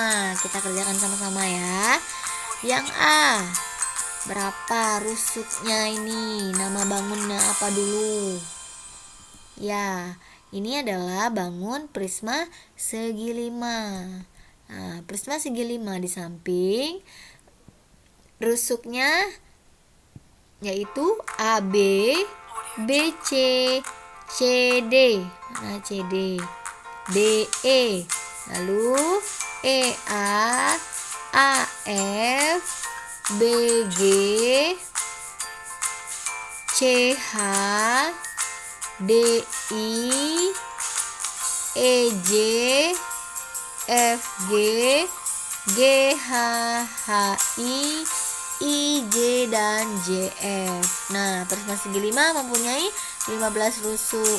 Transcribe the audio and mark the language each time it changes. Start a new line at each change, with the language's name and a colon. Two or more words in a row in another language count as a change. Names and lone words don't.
Indonesian: Kita kerjakan sama-sama ya. Yang A, berapa rusuknya ini? Nama bangunnya apa dulu? Ya, ini adalah bangun prisma segi 5. Nah, prisma segi 5 di samping rusuknya yaitu AB, BC, CD. Mana CD? DE. Lalu EA, AF, BG, CH, DI, EJ, FG, GHHI, IJ dan JF. Nah, prisma segi 5 mempunyai 15 rusuk.